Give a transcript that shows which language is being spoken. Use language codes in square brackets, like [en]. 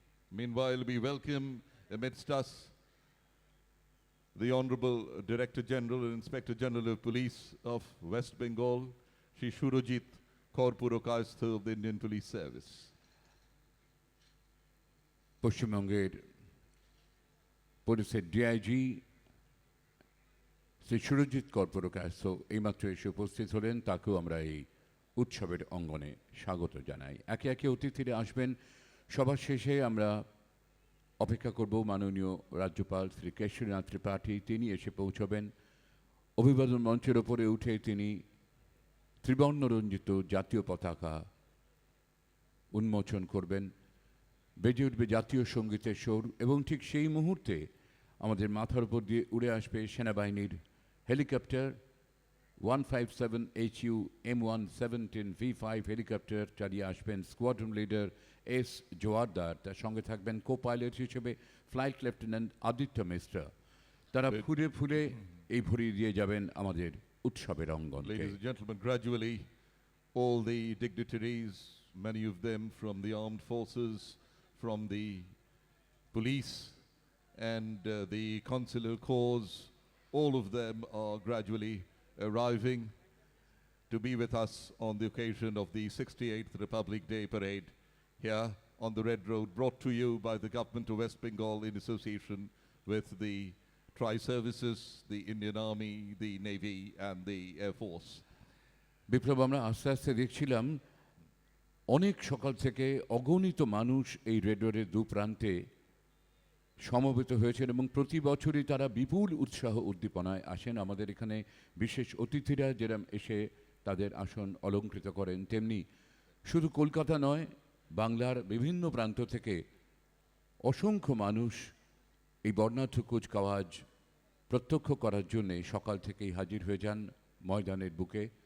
[en] Meanwhile, we welcome amidst us the Honorable Director General and Inspector General of Police of West Bengal, Shri Shurojit Kaur-Purokayastha of the Indian Police Service. [bn] পশ্চিমবঙ্গের পুলিশের DIG Shri Surajit কর্পূরকায়স্থ এইমাত্র এসে উপস্থিত হলেন, তাকেও আমরা এই উৎসবের অঙ্গনে স্বাগত জানাই। একে একে অতিথিরা আসবেন। সবার শেষে আমরা অপেক্ষা করব মাননীয় রাজ্যপাল শ্রী কেশরীনাথ ত্রিপাঠী, তিনি এসে পৌঁছবেন। অভিবাদন মঞ্চের ওপরে উঠে তিনি ত্রিবর্ণরঞ্জিত জাতীয় পতাকা উন্মোচন করবেন, বেজে উঠবে জাতীয় সঙ্গীতের সুর, এবং ঠিক সেই মুহূর্তে আমাদের মাথার উপর দিয়ে উড়ে আসবে সেনাবাহিনীর helicopter 157 HU M117 V5 helicopter চালিয়ে আসবেন স্কোয়াড্রন লিডার এস জোয়ারদার। তার সঙ্গে থাকবেন কো পাইলট হিসেবে ফ্লাইট লেফটেন্যান্ট আদিত্য মিশ্র। তারা ফুলে ফুলে এই ভরিয়ে দিয়ে যাবেন আমাদের উৎসবের অঙ্গন। [en] Ladies and gentlemen, gradually all the dignitaries, many of them from the armed forces, from the police and the consular corps, all of them are gradually arriving to be with us on the occasion of the 68th Republic Day Parade here on the Red Road, brought to you by the Government of West Bengal in association with the Tri-Services, the Indian Army, the Navy and the Air Force. [bn] বিপ্লব, আমরা আস্তে আস্তে দেখছিলাম অনেক সকাল থেকে অগণিত মানুষ এই রেড রোডের দু প্রান্তে সমবেত হয়েছেন, এবং প্রতি বছরই তারা বিপুল উৎসাহ উদ্দীপনায় আসেন। আমাদের এখানে বিশেষ অতিথিরা যেরকম এসে তাদের আসন অলঙ্কৃত করেন, তেমনি শুধু কলকাতা নয়, বাংলার বিভিন্ন প্রান্ত থেকে অসংখ্য মানুষ এই বর্ণাঢ্য কুচকাওয়াজ প্রত্যক্ষ করার জন্যে সকাল থেকেই হাজির হয়ে যান ময়দানের বুকে।